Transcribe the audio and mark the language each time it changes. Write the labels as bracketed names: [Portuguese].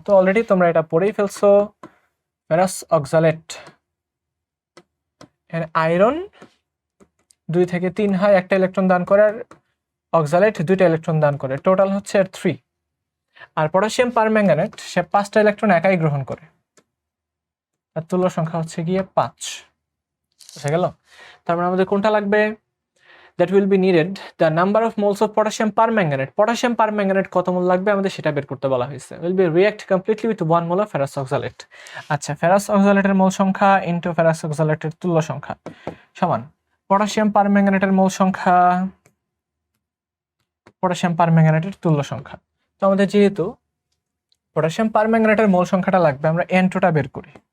[Bangla] তো অলরেডি তোমরা এটা পড়েই ফেলছো। ফেরাস অক্সালেট এর আয়রন 2 থেকে 3 হয়, একটা ইলেকট্রন দান করে, আর অক্সালেট 2টা ইলেকট্রন দান করে, টোটাল হচ্ছে এর 3। আর পটাশিয়াম পারম্যাঙ্গানেট সে 5টা ইলেকট্রন একাই গ্রহণ করে, তার তুল্য সংখ্যা হচ্ছে গিয়ে 5। বুঝা গেল? তারপর আমাদের কোনটা লাগবে? [English] that will be needed the number of moles of potassium permanganate. [Bangla] Potassium permanganate কত মোল লাগবে আমাদের সেটা বের করতে বলা হয়েছে। [English] will be react completely with 1 mole of ferrous oxalate. [Bangla] আচ্ছা, ফেরাস অক্সালেটের মোল সংখ্যা ইনটু ফেরাস অক্সালেটের তুল্য সংখ্যা সমান পটাশিয়াম পারম্যাঙ্গানেটের মোল সংখ্যা পটাশিয়াম পারম্যাঙ্গানেটের তুল্য সংখ্যা। তো আমাদের যেহেতু পটাশিয়াম পারম্যাঙ্গানেটের মোল সংখ্যাটা লাগবে, আমরা N2টা বের করি।